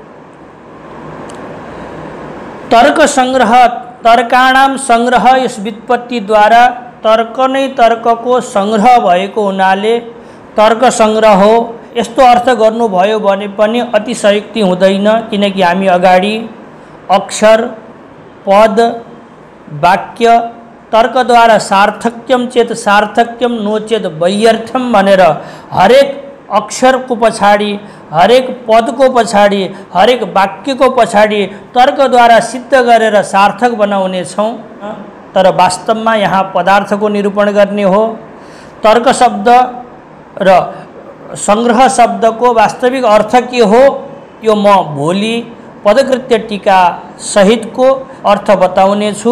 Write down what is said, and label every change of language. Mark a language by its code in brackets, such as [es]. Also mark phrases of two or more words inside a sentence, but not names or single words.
[ne] तर्क सङ्ग्रह [sa] तर्काणाम सङ्ग्रह [ne] यस व्युत्पत्तिद्वारा तर्क नै तर्कको सङ्ग्रह भएको हुनाले तर्क सङ्ग्रह हो। यस्तो अर्थ गर्नुभयो भने पनि अतिशयोक्ति हुँदैन, किनकि हामी अगाडि अक्षर, पद, वाक्य तर्कद्वारा [sa] सार्थक्यम चेत सार्थक्यम नो चेत वैयर्थ्यम [ne] भनेर हरेक अक्षरको पछाडि, हरेक पदको पछाडि, हरेक वाक्यको पछाडि तर्कद्वारा सिद्ध गरेर सार्थक बनाउने छौँ। तर वास्तवमा यहाँ पदार्थको निरूपण गर्ने हो। तर्क शब्द र सङ्ग्रह शब्दको वास्तविक अर्थ के हो यो म भोलि पदकृत्य टीका सहितको अर्थ बताउने छु।